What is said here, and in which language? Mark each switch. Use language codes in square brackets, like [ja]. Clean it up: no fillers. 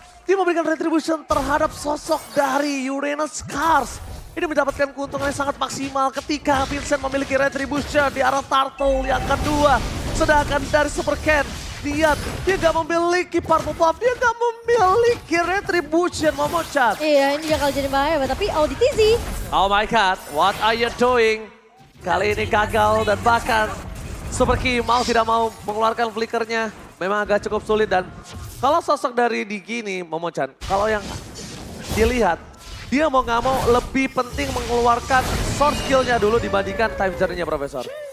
[id] Dia memberikan retribution terhadap sosok dari Uranus Scars. Ini mendapatkan keuntungan yang sangat maksimal ketika Vincent memiliki retribution di arah Turtle yang kedua. Sedangkan dari Super Ken, lihat dia gak memiliki purple buff, dia gak memiliki retribution, Momochan. Iya, ini bakal jadi bahaya, tapi Auditizi. [en] Oh my god, what are you doing? [id] Kali ini gagal dan bahkan Super Key mau tidak mau mengeluarkan flickernya. Memang agak cukup sulit dan kalau sosok dari Digi ini, Momochan, kalau yang dilihat, dia mau nggak mau lebih penting mengeluarkan source skill-nya dulu dibandingkan time journey-nya, Profesor.